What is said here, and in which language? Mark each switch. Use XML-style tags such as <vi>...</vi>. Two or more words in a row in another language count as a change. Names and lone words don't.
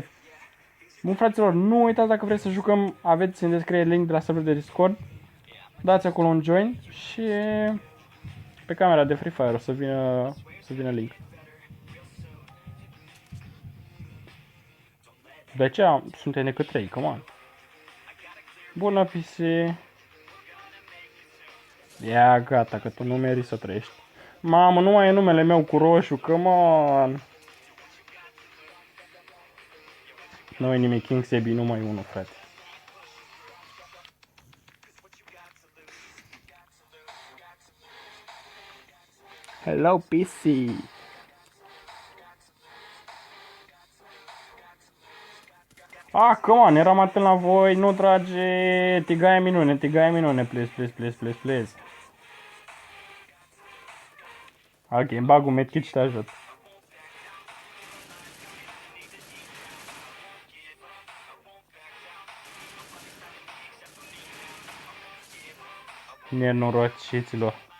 <ro>Bun, fraților, nu uitați dacă vreți să jucăm, aveți în descriere link de la serverul de Discord, dați acolo un join și pe camera de Free Fire o să vină link. De aceea suntem decât 3,</ro> <en>come on.</en> <ro>Bună, PC. Ia, gata, că tu nu meriți să trăiești. Mamă, nu mai e numele meu cu roșu,</ro> <en>come on.</en> <ro>Nu e nimic, King Sebi, numai unul, frate. Hello, PC.</ro> <en>Come on,</en> <ro>eram atent la voi, nu trage, tigaie minune, please. Ok, îmi bag un medkit și te ajut. Nenorociților.</ro>